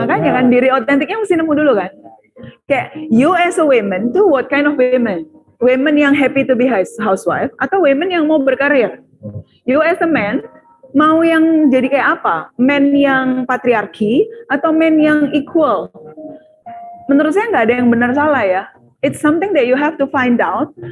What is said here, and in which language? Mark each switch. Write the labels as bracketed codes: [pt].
[id] Makanya kan diri otentiknya mesti nemu dulu kan. [en] Kayak you as a woman tuh what kind of women? Women yang happy to be housewife atau women [id] yang mau berkarir? [en] You as a man [id] mau yang jadi kayak apa? Men yang patriarki atau men yang equal? Menurut saya nggak ada yang benar salah ya. [en] It's something that you have to find out.